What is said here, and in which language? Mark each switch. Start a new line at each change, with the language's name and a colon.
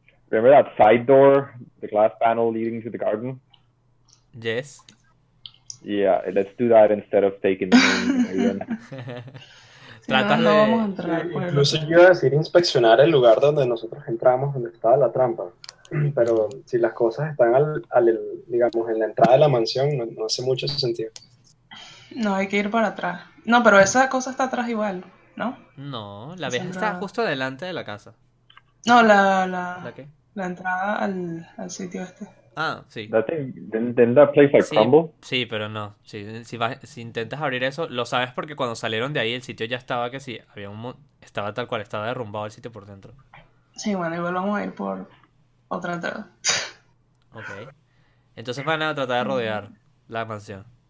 English: Remember that side door, the glass panel leading to the garden? Yes. Yeah, let's do that instead of taking the moon.
Spanish: Tratas no, de... vamos a entrar, sí, bueno. Incluso yo iba a decir inspeccionar el lugar donde nosotros entramos, donde estaba la trampa. Pero si las cosas están digamos, en la entrada de la mansión, no hace mucho sentido. No, hay que ir para atrás. No, pero esa cosa está atrás igual, ¿no? No, la vieja está justo delante de la casa. No, la... ¿La qué? La entrada al sitio este. Ah, sí.
English: Then that place like crumble?
Spanish: Sí, pero no. Si intentas abrir eso, lo sabes porque cuando salieron de ahí el sitio ya estaba que sí, había un estaba tal cual, estaba derrumbado el sitio por dentro. Sí, bueno, igual vamos a ir por otra entrada. Ok. Entonces van a tratar de rodear la mansión.